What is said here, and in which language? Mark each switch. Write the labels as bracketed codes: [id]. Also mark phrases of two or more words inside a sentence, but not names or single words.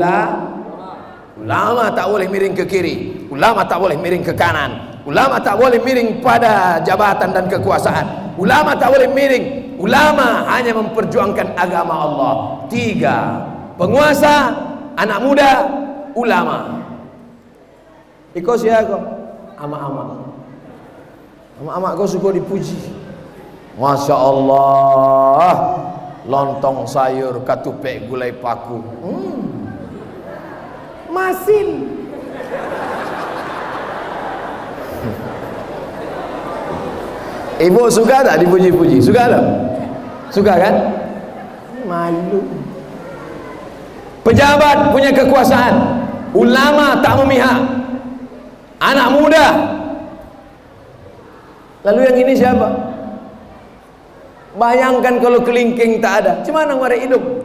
[id] Ulama tak boleh miring ke kiri, ulama tak boleh miring ke kanan, ulama tak boleh miring pada jabatan dan kekuasaan, ulama tak boleh miring. Ulama hanya memperjuangkan agama Allah. 3, penguasa, anak muda, ulama. Iko siapa? Ama-ama. Ama-ama kau suka dipuji. [ar] Masya Allah, [id] lontong sayur [min] katupek gulai paku. [id] Masin. Ibu suka tak dipuji-puji? Suka tak? Suka kan? Malu. Pejabat punya kekuasaan, ulama tak memihak. anak muda. Lalu yang ini siapa? Bayangkan kalau kelingking tak ada, gimana mereka hidup?